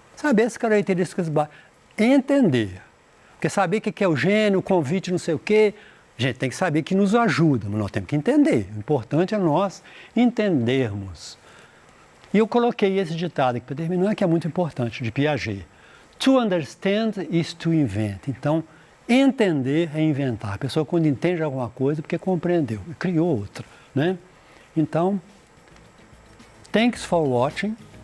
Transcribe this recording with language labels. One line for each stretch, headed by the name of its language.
Portuguese: Saber as características básicas, entender. Porque saber o que é o gênio, o convite, não sei o quê, a gente tem que saber que nos ajuda, mas nós temos que entender. O importante é nós entendermos. E eu coloquei esse ditado aqui para terminar, que é muito importante, de Piaget.
English: To understand is to invent.
Portuguese: Então, entender é inventar. A pessoa, quando entende alguma coisa, porque compreendeu, criou outra, né? Então,
English: thanks for watching.